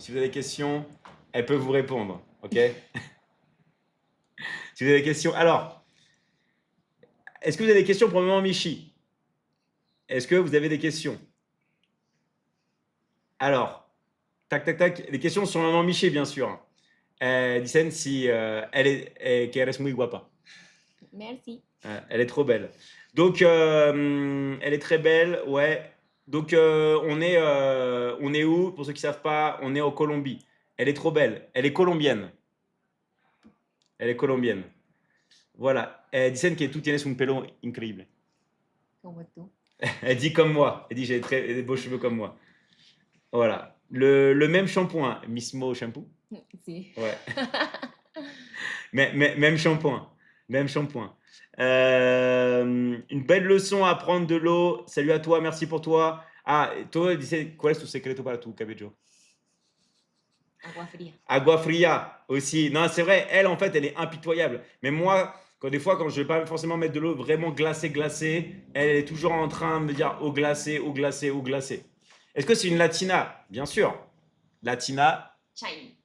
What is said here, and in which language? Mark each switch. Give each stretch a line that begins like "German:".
French: Si vous avez des questions, elle peut vous répondre. Ok? Si vous avez des questions. Alors, est-ce que vous avez des questions pour Maman Michi? Est-ce que vous avez des questions? Alors, tac, tac, tac. Les questions sur Maman Michi, bien sûr.
Spanish: Dicen si que eres muy guapa.
French: Merci. Elle est trop belle. Donc, elle est très belle, ouais. Donc, on est où? Pour ceux qui savent pas, on est en Colombie. Elle est trop belle. Elle est colombienne. Elle est colombienne. Voilà.
Spanish: Dicen que tú tienes un pelo increíble. Como tú.
French: Elle dit comme moi. Elle dit j'ai des beaux cheveux comme moi. Voilà. Le même shampoing.
Spanish: Mismo shampoo. Sí.
French: Ouais. Même shampoing. Même shampoing. Une belle leçon à prendre de l'eau. Salut à toi, merci pour toi. Ah, toi,
Spanish: dice, ¿cuál es tu secreto para tu cabello? Agua fría. Agua fria
French: aussi. Non, c'est vrai, elle, en fait, elle est impitoyable. Mais moi, des fois, quand je vais pas forcément mettre de l'eau vraiment glacée, elle est toujours en train de me dire eau glacée, eau glacée, eau glacée. Est-ce que c'est une latina? Bien sûr. Latina
English: Shiny.